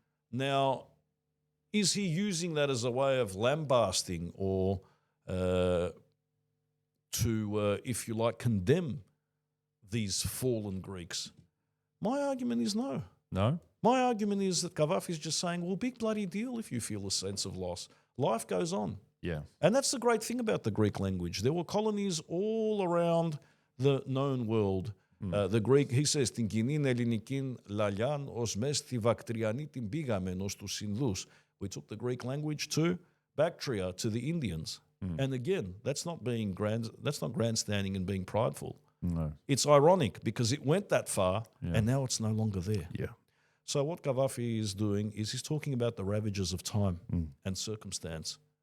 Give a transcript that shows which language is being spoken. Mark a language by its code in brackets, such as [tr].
[en] Now, is he using that as a way of lambasting or to, if you like, condemn these fallen Greeks? My argument is no. No? My argument is that Kavafis is just saying, well, big bloody deal if you feel a sense of loss. Life goes on. Yeah. And that's the great thing about the Greek language. There were colonies all around the known world. The Greek, he says, [el] "Την κοινήν ελληνικήν λαλιάν ως μες τη Βακτριανή την πήγαμεν ως τους Ινδούς." [en] We took the Greek language to Bactria, to the Indians. And again, that's not grandstanding and being prideful. No. It's ironic because it went that far and now it's no longer there. Yeah. So what Kavafis is doing is he's talking about the ravages of time and circumstance.